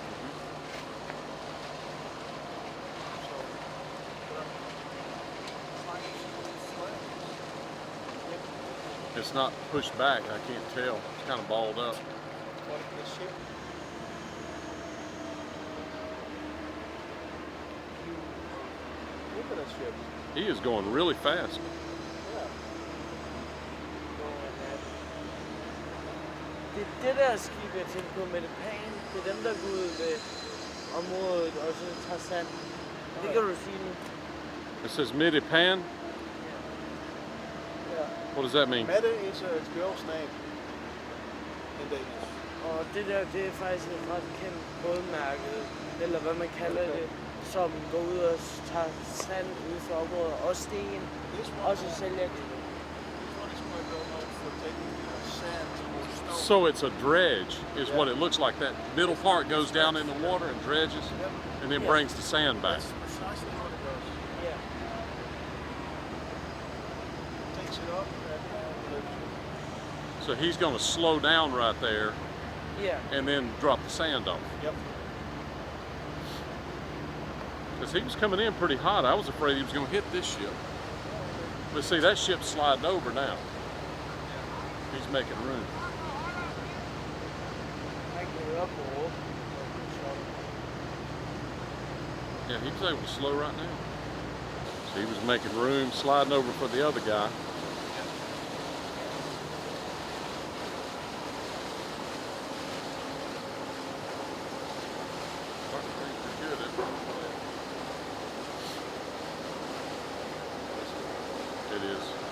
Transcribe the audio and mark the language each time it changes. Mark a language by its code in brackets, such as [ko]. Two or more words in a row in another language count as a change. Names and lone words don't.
[en] It's not pushed back. I can't tell. It's kind of balled up. What is the ship? Look at that ship. He is going really fast. Yeah. [da] Det er det der skib, jeg tænkte på med det pan. Det er dem, der går ud ved området og så tager sand. Det kan du sige nu. [en] It says Midipan. Yeah. What does that mean? Mette is a girl's name in Danish. [da] Og det der, det er faktisk et ret kendt bådmærke, eller hvad man kalder det, som går ud og tager sand ud fra området og sten, og så sælger de det. [en] This one is quite well known for taking sand or stone. So it's a dredge, is what it looks like. That middle part goes down in the water and dredges, and then brings the sand back. That's precisely what it does. [da] Ja. [en] Takes it up and So he's going to slow down right there [da] Ja. [en] and then drop the sand off. yep. Because he was coming in pretty hot. I was afraid he was going to hit this ship. But see, that ship's sliding over now. He's making room. [da] Han kan høre på råb. [en] Yeah, he was able to slow right now. So he was making room, sliding over for the other guy. It is.